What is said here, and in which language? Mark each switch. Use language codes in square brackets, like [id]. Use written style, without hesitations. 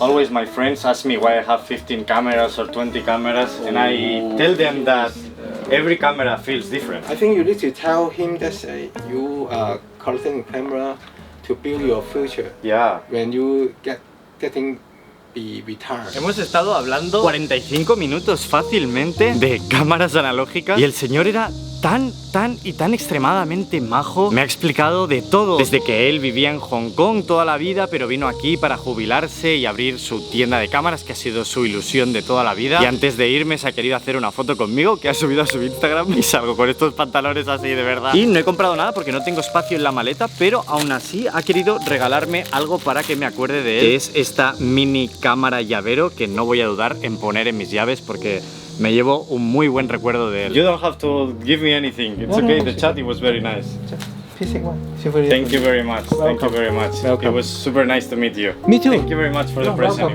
[en] Always my friends ask me why I have 15 cameras or 20 cameras, and I tell them that every camera feels different. I think you need to tell him that you are collecting camera to build your future. Yeah. When you getting be retired. [es] Hemos estado hablando 45 minutos fácilmente de cámaras analógicas y el señor era tan extremadamente majo. Me ha explicado de todo, desde que él vivía en Hong Kong toda la vida, pero vino aquí para jubilarse y abrir su tienda de cámaras, que ha sido su ilusión de toda la vida. Y antes de irme se ha querido hacer una foto conmigo, que ha subido a su Instagram, y salgo con estos pantalones así de verdad. Y no he comprado nada porque no tengo espacio en la maleta, pero aún así ha querido regalarme algo para que me acuerde de él, que es esta mini cámara llavero, que no voy a dudar en poner en mis llaves porque me llevo un muy buen recuerdo de él. [en] You don't have to give me anything. It's okay. The chat, it was very nice. Thank you very much. Thank you very much. It was super nice to meet you. Me too. Thank you very much for the present.